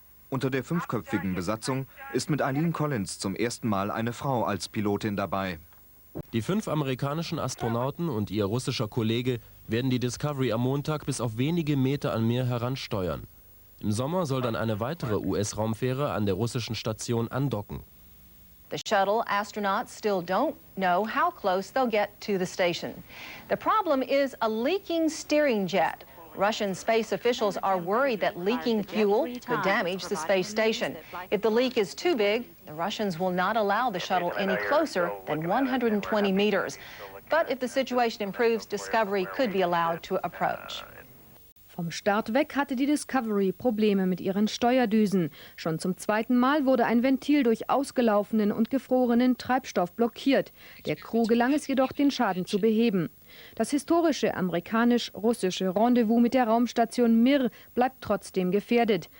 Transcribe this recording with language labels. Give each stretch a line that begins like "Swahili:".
German: Unter der 5-köpfigen Besatzung ist mit Eileen Collins zum ersten Mal eine Frau als Pilotin dabei. Die 5 amerikanischen Astronauten und ihr russischer Kollege werden die Discovery am Montag bis auf wenige Meter an Mir heransteuern. Im Sommer soll dann eine weitere US-Raumfähre an der russischen Station andocken.
English: The shuttle astronauts still don't know how close they'll get to the station. The problem is a leaking steering jet. Russian space officials are worried that leaking fuel could damage the space station. If the leak is too big, the Russians will not allow the shuttle any closer than 120 meters. But if the situation improves, Discovery could be allowed to approach.
German: Vom Start weg hatte die Discovery Probleme mit ihren Steuerdüsen. Schon zum 2. Mal wurde ein Ventil durch ausgelaufenen und gefrorenen Treibstoff blockiert. Der Crew gelang es jedoch, den Schaden zu beheben. Das historische amerikanisch-russische Rendezvous mit der Raumstation Mir bleibt trotzdem gefährdet.